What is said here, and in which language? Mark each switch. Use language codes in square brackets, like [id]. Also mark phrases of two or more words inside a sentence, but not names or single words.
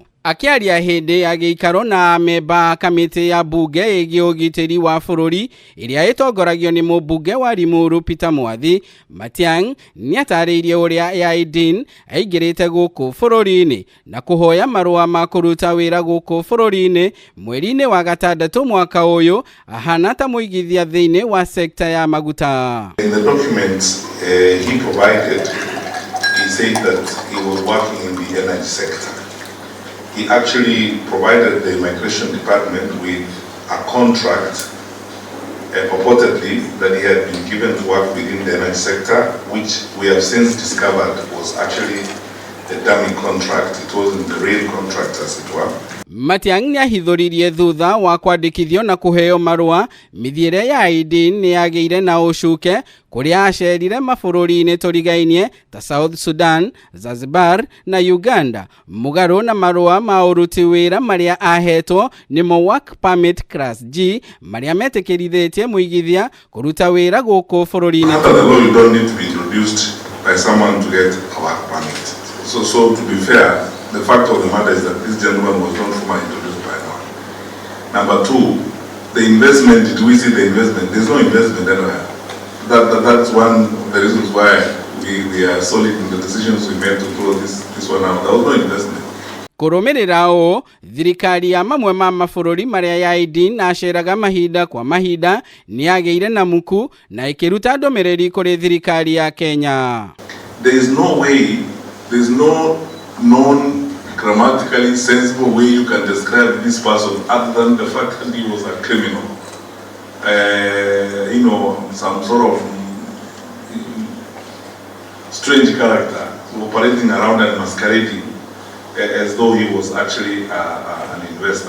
[ki] Akiaria hindi ya gĩikaro na memba kamĩtĩ ya bunge ĩgiĩ ũgitĩri wa bũrũri ĩrĩa ĩtongoragio nĩ mũmbunge wa Limuru Peter Mwathi, Matiang'I nĩ atarĩirie ũrĩa Aydin aingĩrĩte gũkũ bũrũri-inĩ na kũhoya marũa ma kũruta wĩra gũkũ bũrũri-inĩ mweri-inĩ wa gatandatũ mwaka ũyũ, ahana ta mũigithia thĩinĩ wa sekta ya maguta. [en] In the documents he provided, he said that he was working in the energy sector. He actually provided the immigration department with a contract purportedly that he had been given to work within the energy sector, which we have since discovered was actually a dummy contract. It wasn't the real contract as it were. [ki] Matiang'I nĩ ahithũririe thutha wa kwandĩkithio na kũheo marũa mithiĩre ya Aydin nĩ yagĩire na ũcuke kũrĩa acerire mabũrũri-inĩ tũrigainie ta South Sudan, Zanzibar na Uganda, mũgarũ na marũa ma ũruti wĩra marĩa ahetwo nĩmo [en] work permit class G [ki] marĩa metĩkĩrithĩtie mũigithia kũruta wĩra gũkũ bũrũri-inĩ. [en] After the law, you don't need to be introduced by someone to get a work permit. So to be fair, the fact of the matter is that this gentleman was not formally introduced by now. Number two, the investment, did we see the investment? There's no investment anywhere. That's one of the reasons why we are solid in the decisions we made to throw this one out. There was no investment. [ki] Kurumirira o, thirikari ya mamwe ma mabũrũri marĩa Aydin aceraga mahinda kwa mahinda nĩ yagĩire na muku na ĩkĩruta ndũmĩrĩri kũrĩ thirikari ya Kenya. [en] There is no way, there is no non-grammatically sensible way you can describe this person other than the fact that he was a criminal. You know, some sort of strange character operating around and masquerading as though he was actually an investor.